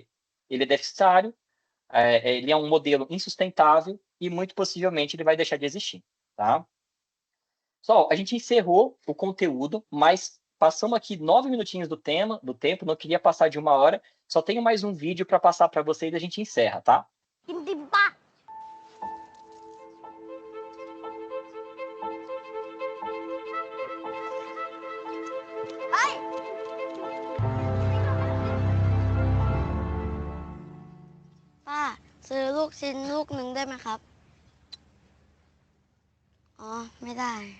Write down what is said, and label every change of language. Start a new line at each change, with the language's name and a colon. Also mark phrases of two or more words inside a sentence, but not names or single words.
Portuguese: Ele é deficitário, ele é um modelo insustentável e muito possivelmente ele vai deixar de existir. Tá? Só, a gente encerrou o conteúdo, mas passamos aqui 9 minutinhos do tempo, não queria passar de 1 hora. Só tenho mais um vídeo para passar para vocês e a gente encerra, tá?
Thai: ป้าซื้อลูกชิ้นลูกหนึ่งได้ไหมครับ อ๋อ ไม่ได้